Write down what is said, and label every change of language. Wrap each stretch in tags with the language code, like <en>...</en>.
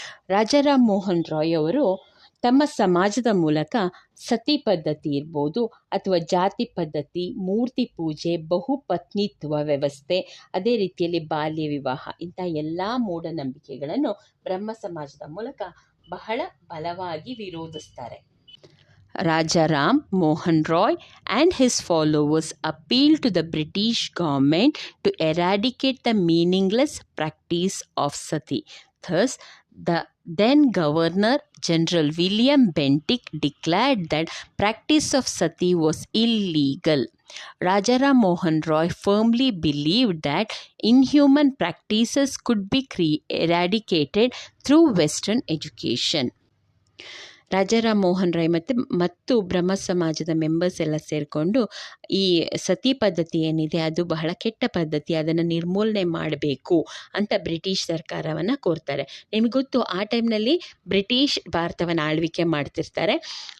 <kn>ರಾಜಾರಾಮ್ ಮೋಹನ್ ರಾಯ್ ಅವರು ತಮ್ಮ ಸಮಾಜದ ಮೂಲಕ ಸತಿ ಪದ್ಧತಿ ಇರ್ಬೋದು ಅಥವಾ ಜಾತಿ ಪದ್ಧತಿ, ಮೂರ್ತಿ ಪೂಜೆ, ಬಹುಪತ್ನಿತ್ವ ವ್ಯವಸ್ಥೆ, ಅದೇ ರೀತಿಯಲ್ಲಿ ಬಾಲ್ಯ ವಿವಾಹ, ಇಂಥ ಎಲ್ಲ ಮೂಢನಂಬಿಕೆಗಳನ್ನು ಬ್ರಹ್ಮ ಸಮಾಜದ ಮೂಲಕ ಬಹಳ ಬಲವಾಗಿ ವಿರೋಧಿಸ್ತಾರೆ.</kn> <en>Rajaram Mohan Roy and his followers appealed to the British government to eradicate the meaningless practice of sati. Thus, the then Governor General William Bentinck declared that practice of sati was illegal. Rajaram Mohan Roy firmly believed that inhuman practices could be eradicated through Western education.</en> <kn>Rajaram Mohan Roy ಮತ್ತು ಬ್ರಹ್ಮ ಸಮಾಜದ members ಎಲ್ಲ ಸೇರಿಕೊಂಡು ಈ ಸತಿ ಪದ್ಧತಿ ಏನಿದೆ ಅದು ಬಹಳ ಕೆಟ್ಟ ಪದ್ಧತಿ, ಅದನ್ನು ನಿರ್ಮೂಲನೆ ಮಾಡಬೇಕು ಅಂತ ಬ್ರಿಟಿಷ್ ಸರ್ಕಾರವನ್ನು ಕೋರ್ತಾರೆ. ನಿಮಗೆ ಗೊತ್ತು, ಆ ಟೈಮ್ನಲ್ಲಿ ಬ್ರಿಟಿಷ್ ಭಾರತವನ್ನು ಆಳ್ವಿಕೆ ಮಾಡ್ತಿರ್ತಾರೆ.</kn>